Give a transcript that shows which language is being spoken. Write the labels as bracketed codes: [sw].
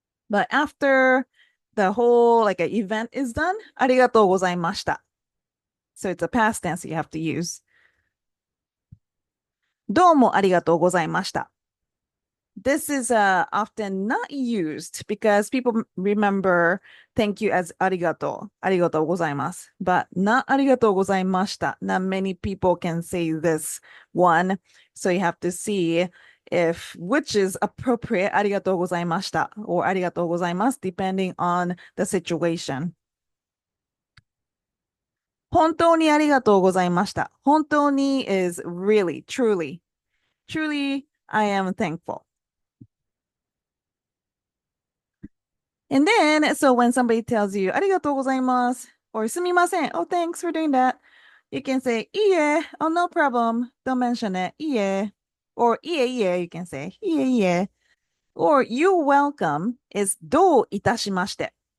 [en] But after the whole like an event is done, [ja] ありがとうございました. [en] So it's a past tense you have to use. [ja] どうもありがとうございました. [en] This is often not used because people remember thank you as [ja] ありがとう. ありがとうございます. [en] But not [ja] ありがとうございました. [en] Not many people can say this one. So you have to see if which is appropriate [ja] ありがとうございました [en] or [ja] ありがとうございます [en] depending on the situation. [ja] 本当にありがとうございました. 本当に [en] is really, truly. Truly, I am thankful. And then, so when somebody tells you, [ja] ありがとうございます [en] or [ja] すみません [en] oh, thanks for doing that, you can say, [ja] いいえ [en] oh, no problem, don't mention it, いいえ or [ja] いえいえ [en] you can say, いえいえ or you're welcome is [ja] どういたしまして。